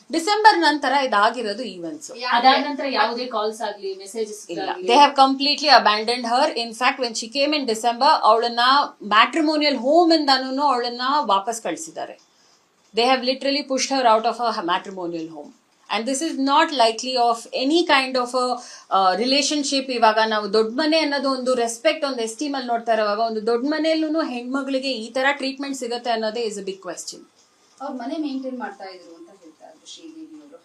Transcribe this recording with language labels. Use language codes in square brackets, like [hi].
[kn] December ನಂತರ ಇದಾಗಿರೋದು events. ಅದಾದ ನಂತರ ಯಾವುದೇ ಕಾಲ್ಸ್ ಆಗ್ಲಿ ಮೆಸೇಜಸ್ [en] ಇಲ್ಲ. They have completely abandoned her. In fact when she came in December [kn] ಅವಳನ್ನ ಮ್ಯಾಟ್ರಿಮೋನಿಯಲ್ ಹೋಮ್ ಇಂದಾನು ಅವಳನ್ನ ವಾಪಸ್ ಕಳಿಸಿದ್ದಾರೆ. [en] They have literally pushed her out of a matrimonial home. And this is not likely of any kind of a relationship. [kn] ಇವಾಗ ನಾವು ದೊಡ್ಡ ಮನೆ ಅನ್ನೋದು ಒಂದು ರೆಸ್ಪೆಕ್ಟ್, ಒಂದು ಎಸ್ಟೀಮ್ ಅಲ್ಲಿ ನೋಡ್ತಾ ಇರುವಾಗ ಒಂದು ದೊಡ್ಡ ಮನೆಯಲ್ಲೂ ಹೆಣ್ಮಗಳಿಗೆ ಈ ತರ ಟ್ರೀಟ್ಮೆಂಟ್ ಸಿಗುತ್ತೆ ಅನ್ನೋದೇ [en] Is a big question. [kn] ಅವ್ರ ಮನೆ ಮೇಂಟೈನ್ ಮಾಡ್ತಾ ಇದ್ರು ಅಂತ ಹೇಳ್ತಾ ಇದ್ರು ಶ್ರೀದೇವಿ ಅವರು.